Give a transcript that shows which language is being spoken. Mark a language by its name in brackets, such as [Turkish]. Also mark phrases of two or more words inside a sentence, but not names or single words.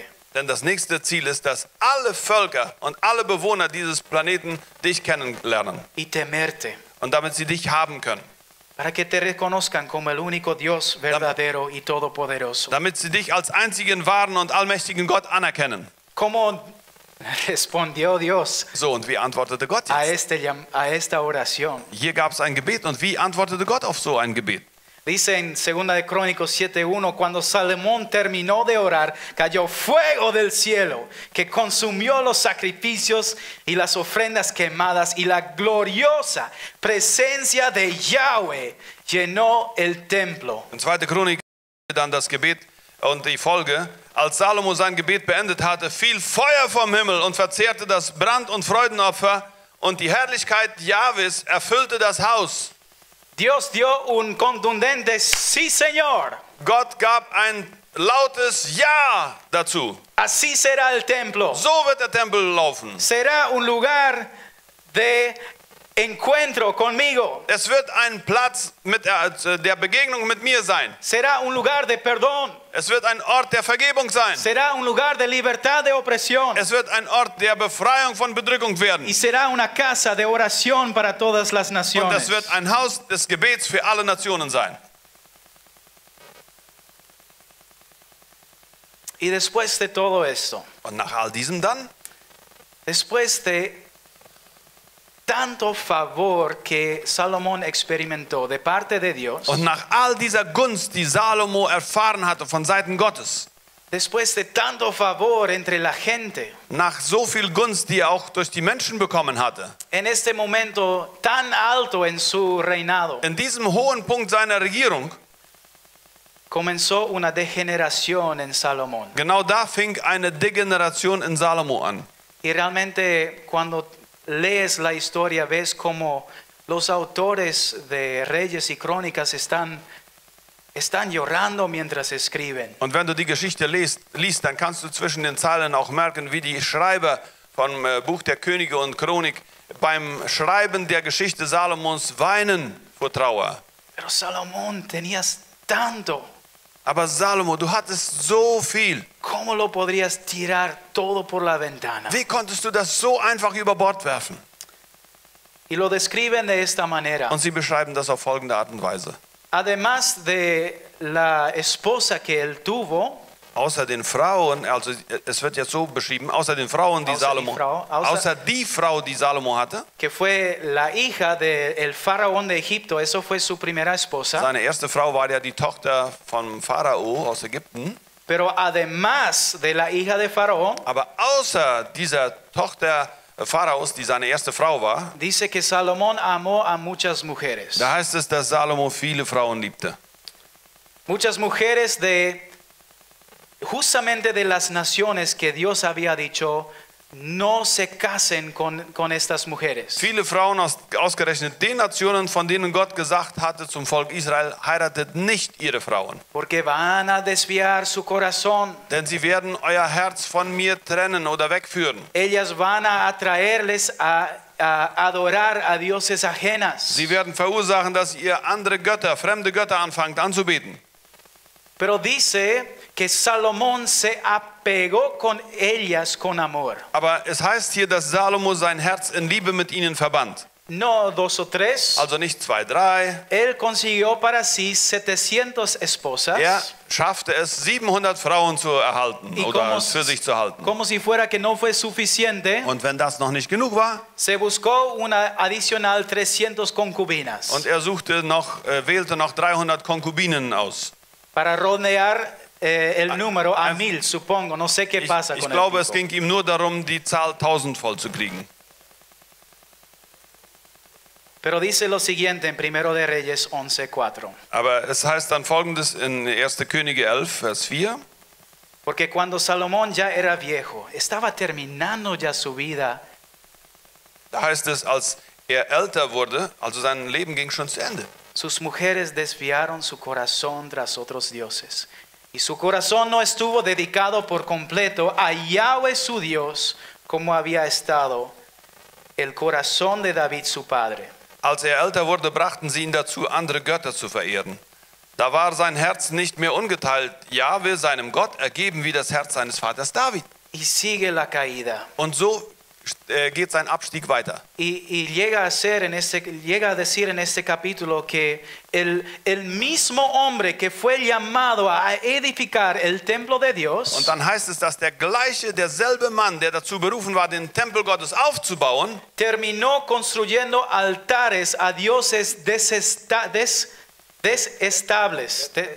[German] Denn das nächste Ziel ist, dass alle Völker und alle Bewohner dieses Planeten dich kennenlernen [Spanish] Y temerte, [German] und damit sie dich haben können. [Spanish] para que te reconozcan como el único Dios verdadero y todopoderoso. [German] Damit sie dich als einzigen wahren und allmächtigen Gott anerkennen. [Spanish] ¿Cómo respondió Dios [German] So, und wie antwortete Gott [Spanish] a [German] jetzt? [Spanish] a esta oración? [German] Hier gab es ein Gebet, und wie antwortete Gott auf so ein Gebet? [Spanish] Dice en 2 de Crónicos 7:1, cuando Salomón terminó de orar, cayó fuego del cielo que consumió los sacrificios y las ofrendas quemadas, y la gloriosa presencia de Yahweh llenó el templo. [German] In 2. Chronik dann das Gebet und die Folge. Als Salomo sein Gebet beendet hatte, fiel Feuer vom Himmel und verzehrte das Brand- und Freudenopfer, und die Herrlichkeit Jahwes erfüllte das Haus. [Spanish] Dios dio un contundente sí, Señor. [German] Gott gab ein lautes Ja dazu. [Spanish] Así será el templo. [German] So wird der Tempel laufen. [Spanish] Será un lugar de encuentro conmigo. [German] Es wird ein Platz der Begegnung mit mir sein. [Spanish] Será un lugar de perdón. [German] Es wird ein Ort der Vergebung sein. [Spanish] Será un lugar de libertad de opresión. [German] Es wird ein Ort der Befreiung von Bedrückung werden. [Spanish] Y será una casa de oración para todas las [German] Und [Spanish] naciones. [German] es wird ein Haus des Gebets für alle Nationen sein. [Spanish] Y después de todo esto, [German] Und nach all diesem dann, [Spanish] después de tanto favor que Salomón experimentó de parte de Dios, [German] und nach all dieser Gunst, die Salomo erfahren hatte von Seiten Gottes, [Spanish] después de tanto favor entre la gente, [German] nach so viel Gunst, die er auch durch die Menschen bekommen hatte, [Spanish] en este momento tan alto en su reinado, [German] in diesem hohen Punkt seiner Regierung, [Spanish] comenzó una degeneración en Salomón. [German] Genau da fing eine Degeneration in Salomo an. [Spanish] Y realmente cuando lees la historia ves como los autores de Reyes y Crónicas están llorando mientras escriben. [German] Und wenn du die Geschichte liest, dann kannst du zwischen den Zeilen auch merken, wie die Schreiber vom Buch der Könige und Chronik beim Schreiben der Geschichte Salomons weinen vor Trauer. [Spanish] Pero Salomón, tenías tanto. [German] Aber Salomo, du hattest so viel. [Spanish] ¿Cómo lo podrías tirar todo por la ventana? [German] Wie konntest du das so einfach über Bord werfen? [Spanish] Y lo describen de esta manera. [German] Und sie beschreiben das auf folgende Art und Weise. [Spanish] Además de la esposa que él tuvo, [German] Außer den Frauen, also es wird jetzt so beschrieben, außer den Frauen, die außer die Frau, die Salomo hatte, [Spanish] que fue la hija del faraón de Egipto, eso fue su primera esposa. [German] seine erste Frau war ja die Tochter vom Pharao aus Ägypten. [Spanish] Pero además de la hija de Faraón, [German] Aber außer dieser Tochter Pharaos, die seine erste Frau war, [Spanish] dice que Salomón amó a muchas mujeres. [German] da heißt es, dass Salomo viele Frauen liebte. [Spanish] Muchas mujeres justamente de las naciones que Dios había dicho, no se casen con estas mujeres. [German] Viele Frauen ausgerechnet den Nationen, von denen Gott gesagt hatte zum Volk Israel, heiratet nicht ihre Frauen. [Spanish] Porque van a desviar su corazón. [German] Denn sie werden euer Herz von mir trennen oder wegführen. [Spanish] Ellas van a atraerles a adorar a dioses ajenas. [German] Sie werden verursachen, dass ihr andere Götter, fremde Götter anfangt anzubeten. [Spanish] Pero dice que Salomón se apegó con ellas con amor. [German] Aber es heißt hier, dass Salomo sein Herz in Liebe mit ihnen verband. [Spanish] No 2 o 3. [German] Also nicht 2, 3. [Spanish] Él consiguió para sí 700 esposas. [German] Er schaffte es, 700 Frauen zu erhalten [Spanish] Y [German] oder für sich zu halten. [Spanish] como si fuera que no fue suficiente, [German] Und wenn das noch nicht genug war, [Spanish] se buscó una adicional 300 concubinas [German] und er wählte noch 300 Konkubinen aus. [Spanish] para rodear el número a 1000, supongo. No sé qué pasa [German] Ich [Spanish] con [German] glaube, [Spanish] el [German] es [Spanish] tipo. [German] ging ihm nur darum, die Zahl 1000 voll zu kriegen. [Spanish] Pero dice lo siguiente en 1 de Reyes 11:4. [German] Aber es heißt dann Folgendes in 1. Könige 11, Vers 4. [Spanish] Porque cuando Salomón ya era viejo, estaba terminando ya su vida, [German] Da heißt es, als er älter wurde, also sein Leben ging schon zu Ende. [Spanish] sus mujeres desviaron su corazón tras otros dioses. Y su corazón no estuvo dedicado por completo a Yahweh su Dios, como había estado el corazón de David su padre. [German] Als er älter wurde, brachten sie ihn dazu, andere Götter zu verehren. Da war sein Herz nicht mehr ungeteilt, Jahwe, seinem Gott, ergeben wie das Herz seines Vaters David. [Spanish] Y sigue la caída. [German] Und so geht sein Abstieg weiter. [Spanish] Y llega a decir en este capítulo que el mismo hombre que fue llamado a edificar el templo de Dios, [German] Und dann heißt es, dass derselbe Mann, der dazu berufen war, den Tempel Gottes aufzubauen, [Spanish] terminó construyendo altares a dioses detestables.